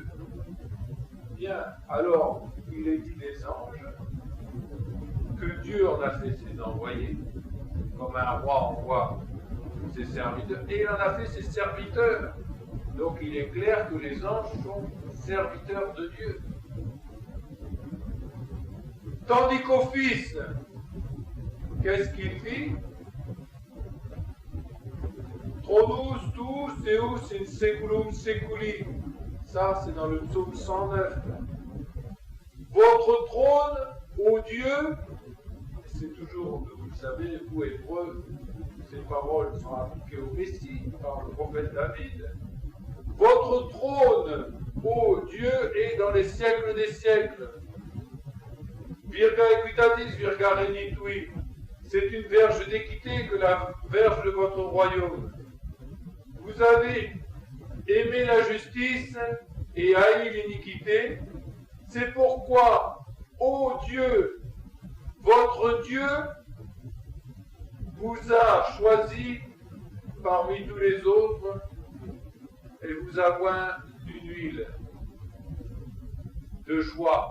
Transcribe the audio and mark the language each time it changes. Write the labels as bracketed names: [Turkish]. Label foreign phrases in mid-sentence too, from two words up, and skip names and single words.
[French] Bien, alors, il est dit des anges, que Dieu en a fait ses envoyés, comme un roi envoie ses serviteurs, et il en a fait ses serviteurs. Donc il est clair que les anges sont serviteurs de Dieu. Tandis qu'au Fils, qu'est-ce qu'il dit? [Latin] Tronus tuus Deus in seculum seculi. [French] Ça, c'est dans le psaume 109. Votre trône, ô Dieu, c'est toujours, vous le savez, vous Hébreux, ces paroles sont appliquées au Messie par le prophète David. Votre trône, ô Dieu, est dans les siècles des siècles. [Latin] Virga equitatis, virga regnitui. [French] C'est une verge d'équité que la verge de votre royaume. Vous avez aimé la justice et haï l'iniquité. C'est pourquoi, ô Dieu, votre Dieu vous a choisi parmi tous les autres et vous a oint d'une huile de joie.